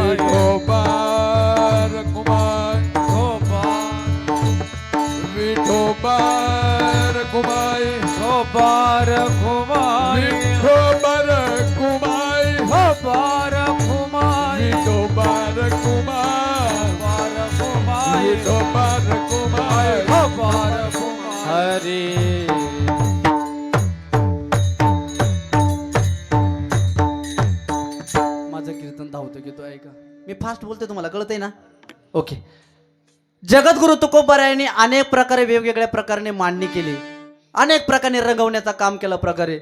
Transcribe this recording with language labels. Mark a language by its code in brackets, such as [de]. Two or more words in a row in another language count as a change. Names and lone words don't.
[mr] विठोबा रखुमाई, विठोबा रखुमाई, विठोबा रखुमाई, विठोबा रखुमाई, विठोबा रखुमाई, विठोबा रखुमाई, विठोबा रखुमाई. विठोबा रखुमाई. हरे. माझं कीर्तन धावतं की तो ऐका. मी फास्ट बोलते, तुम्हाला कळतंय ना? ओके. जगद्गुरु तुकोबा यांनी अनेक प्रकारे वेगवेगळ्या प्रकारे मांडणी केली, अनेक प्रकारे रंगवण्याचं काम केलं प्रकारे.